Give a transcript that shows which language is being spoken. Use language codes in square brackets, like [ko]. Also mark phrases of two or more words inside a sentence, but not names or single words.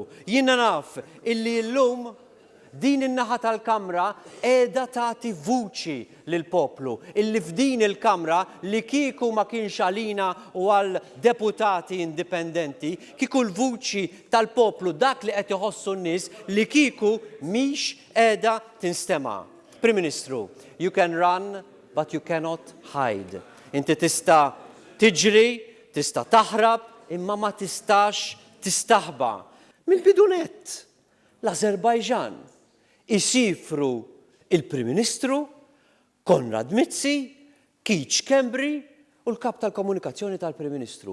[mt] Jiena naf illi llum din in-naħa tal-Kamra qiegħda tagħti vuċi lill-poplu. Illi f'din il-Kamra li kieku ma kienx għalina u għal deputati indipendenti, kieku l-vuċi tal-poplu dak li qed iħossu n-nies li kieku mhix qiegħda tinstema'. Prim Ministru, [en] you can run but you cannot hide. [mt] Inti tista' tiġri, tista' taħrab, imma ma tistax tistaħba. Mill-bidunet l-Azerbajġan isifru il-Prim Ministru, Konrad Mizzi, Keith Schembri u l-kap tal-komunikazzjoni tal-Prim Ministru.